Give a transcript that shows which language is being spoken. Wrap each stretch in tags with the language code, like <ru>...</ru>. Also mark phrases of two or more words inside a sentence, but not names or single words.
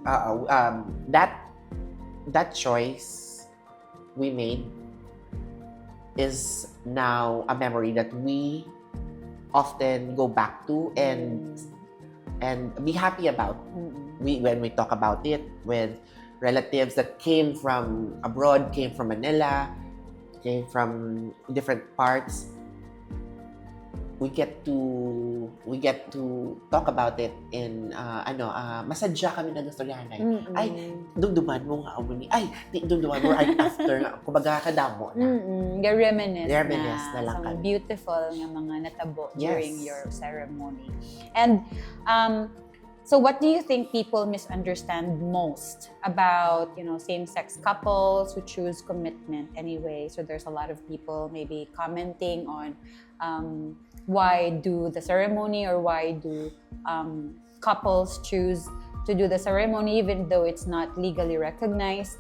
<en>That choice we made is now a memory that we often go back to and be happy about. When we talk about it with relatives that came from abroad, came from Manila, came from different parts, we get to talk about it in</en> <hil>masadya kami nagastoryahanay. Ay, dumduman mo nga amo ni. Ay, di dumduman mo</hil> <en>right after</en> <hil>nga kumbaga kadamo na.</hil> <en>Reminisce</en> <hil>na lang</hil> <en>some</en> <hil>kami.</hil> <en>beautiful</en> <hil>nga mga natabo</hil> <en>during your ceremony. And so what do you think people misunderstand most about, same-sex couples who choose commitment anyway? So there's a lot of people maybe commenting on why do the ceremony, or why do couples choose to do the ceremony even though it's not legally recognized.</en>